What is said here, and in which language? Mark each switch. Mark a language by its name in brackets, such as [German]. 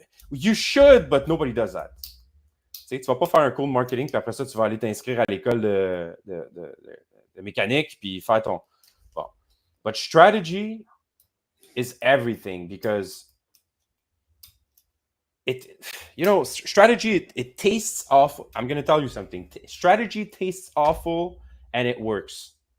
[English] You should, but nobody does that. [French] Tu vas pas faire un cours de marketing, puis après ça, tu vas aller t'inscrire à l'école de mécanique, puis faire ton... Bon. [English] But strategy is everything because strategy, it tastes awful. I'm going to tell you something. Strategy tastes awful, and it works.